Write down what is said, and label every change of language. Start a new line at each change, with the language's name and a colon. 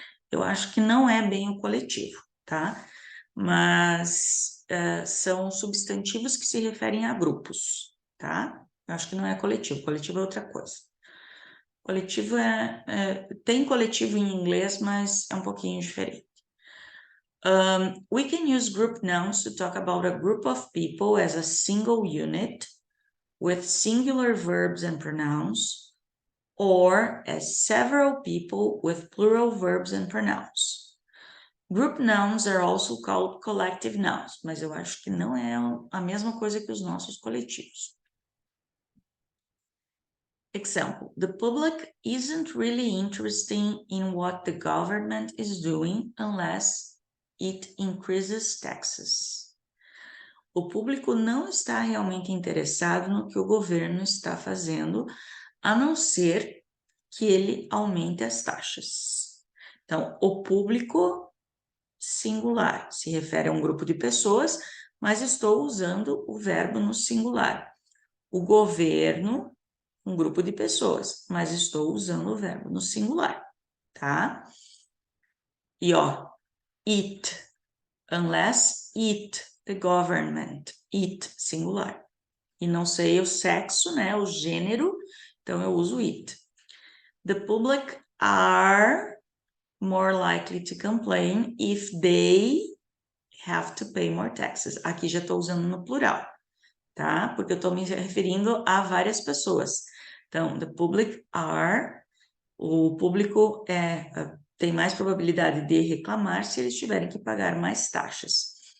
Portuguese: Eu acho que não é bem o coletivo, tá? Mas são substantivos que se referem a grupos, tá? Eu acho que não é coletivo. Coletivo é outra coisa. Coletivo tem coletivo em inglês, mas é um pouquinho diferente.
English: We can use group nouns to talk about a group of people as a single unit with singular verbs and pronouns, or as several people with plural verbs and pronouns. Group nouns are also called collective nouns,
Portuguese: mas eu acho que não é a mesma coisa que os nossos coletivos.
English: Example, the public isn't really interested in what the government is doing unless it increases taxes.
Portuguese: O público não está realmente interessado no que o governo está fazendo, a não ser que ele aumente as taxas. Então, o público singular se refere a um grupo de pessoas, mas estou usando o verbo no singular. O governo, um grupo de pessoas, mas estou usando o verbo no singular, tá?
English: E ó, it, unless it, the government, it, singular.
Portuguese: E não sei o sexo, né, o gênero, então eu uso it.
English: The public are more likely to complain if they have to pay more taxes.
Portuguese: Aqui já estou usando no plural, tá? Porque eu estou me referindo a várias pessoas. Então,
English: the public are,
Portuguese: o público tem mais probabilidade de reclamar se eles tiverem que pagar mais taxas.